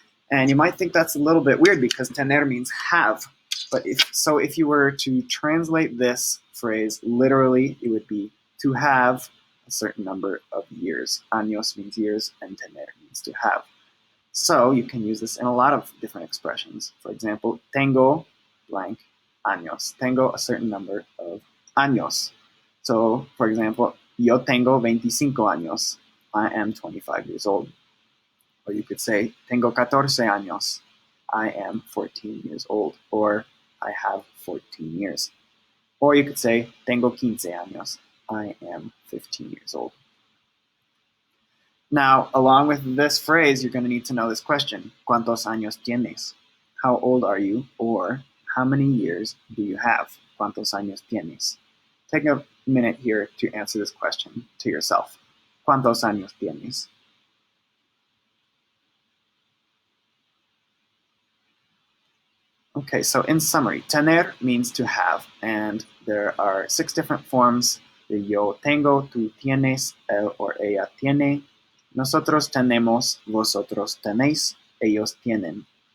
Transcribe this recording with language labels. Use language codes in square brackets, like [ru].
[en] And you might think that's a little bit weird because tener means have. But if you were to translate this phrase literally, it would be to have a certain number of years. Años means years, and tener means to have. So you can use this in a lot of different expressions. For example, tengo blank años. Tengo a certain number of años. So, for example, [es] yo tengo 25 años. [en] I am 25 years old. Or you could say, [es] tengo 14 años. [en] I am 14 years old. Or I have 14 years. Or you could say, [es] tengo 15 años. [en] I am 15 years old. Now, along with this phrase, you're going to need to know this question. [es] ¿Cuántos años tienes? [en] How old are you? Or how many years do you have? [es] ¿Cuántos años tienes? [en] Take a minute here to answer this question to yourself. [es] ¿Cuántos años tienes? [en] Okay, so in summary, tener means to have, and there are 6 different forms. [es] The yo tengo, tú tienes, él or ella tiene. Nosotros tenemos, vosotros tenéis, ellos tienen.